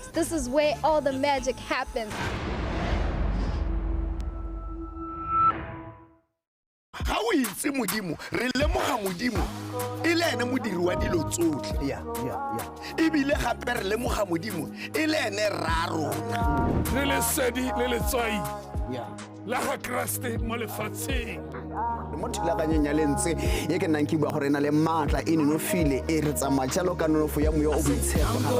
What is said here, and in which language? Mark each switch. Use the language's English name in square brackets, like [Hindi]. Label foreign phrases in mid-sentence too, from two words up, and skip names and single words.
[English] This is where all the magic happens. How is [Tswana] modimo re lemoga modimo ile ene modiri wa dilo tsotlhe [English] Yeah. [Tswana] ebile gape re lemoga modimo ile ene rarona le lesedi le letswai [English] Yeah. [Tswana] la ga Kriste mo lefatsheng. Mo thulaganyeng ya lentse ye ke nnang ke bua gore e na le maatla e nonofile e re tsamaya jalo ka nonofo ya moya o boitshepo